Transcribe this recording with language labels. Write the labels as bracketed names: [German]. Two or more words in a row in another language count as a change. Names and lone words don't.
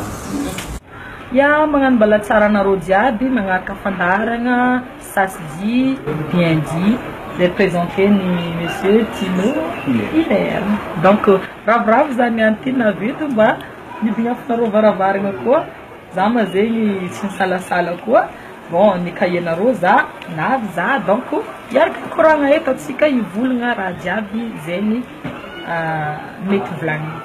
[Malagasy] Ya magnano bala tsara nareo jiaby magnaraka fandarana Sasidi Biendi représenté ni monsieur Tino Hilaire. Donc ravoravo zany anty navidy mba nibignafo varavarana koa za ma zegny tsy nisalasala koa bon ny kahianareo za navy za donc iaraka koragna eto atsika hivolagna raha jiaby zegny mety volagny.